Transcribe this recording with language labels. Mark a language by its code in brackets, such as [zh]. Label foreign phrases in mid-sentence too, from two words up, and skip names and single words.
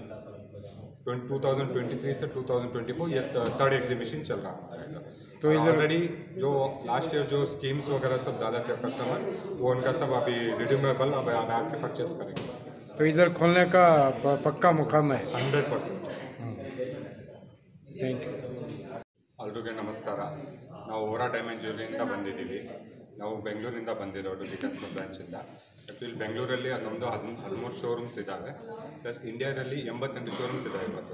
[hi] 2023 से 2024 ये 3rd एग्जीबिशन चल रहा है. तो ऑलरेडी जो [en] last year [hi] जो स्कीम्स वगैरह सब डाले थे कस्टमर, वो उनका सब अभी रिडीमेबल अब आके परचेस करेंगे. तो इधर खोलने का पक्का मुकाम है 100%. [en] thank you. [kn] ಎಲ್ರಿಗೂ ನಮಸ್ಕಾರ. ನಾವು ವೋರಾ ಡೈಮಂಡ್ ಜ್ಯುವೆಲರಿಯಿಂದ ಬಂದಿದ್ದೀವಿ. ನಾವು ಬೆಂಗಳೂರಿಂದ ಬಂದಿರೋದು ಡಿಫೆನ್ಸ್ ಬ್ರಾಂಚಿಂದ. ಆ್ಯಕ್ಚುಲಿ ಬೆಂಗಳೂರಲ್ಲಿ ನಮ್ಮದು 13 ಶೋರೂಮ್ಸ್ ಇದ್ದಾವೆ, ಪ್ಲಸ್ ಇಂಡಿಯಾದಲ್ಲಿ 88 ಶೋರೂಮ್ಸ್ ಇದ್ದಾವೆ ಇವತ್ತು.